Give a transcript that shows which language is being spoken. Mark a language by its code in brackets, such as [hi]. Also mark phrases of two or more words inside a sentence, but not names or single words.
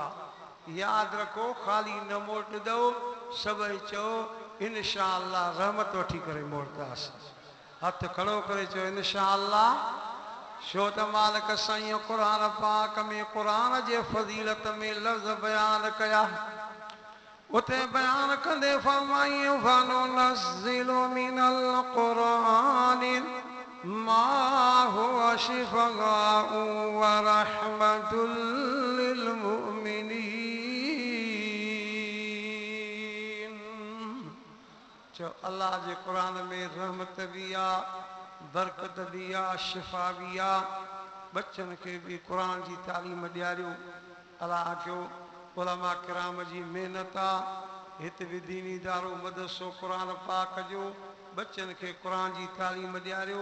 [sd] यादि रखो ख़ाली न मोटंदो सभई चओ [ar] إن شاء الله [sd] रहमत वठी करे मोटंदासीं। हथ खड़ो करे चओ [ar] إن شاء الله. [sd] छो त मालिक साईं क़ुर पाक में क़ुर जे फज़ीलत में लफ़्ज़ बयानु कया। उते बयानु कंदे फरमाई [ar] فننزل من القرآن ما هو شفاء ورحمة للمؤمنين. [sd] चओ अल्लाह जे क़ुर में रहमत बि आहे बरकत बि आहे शिफ़ा बि आहे। बच्चनि खे बि क़ुर जी तालीम ॾियारियो। अलाह जो उलमा किराम जी महिनत आहे। हिते बि दीनी इदारो मदरसो क़ुरान पाक जो बच्चन खे क़ुरान जी तालीम ॾियारियो।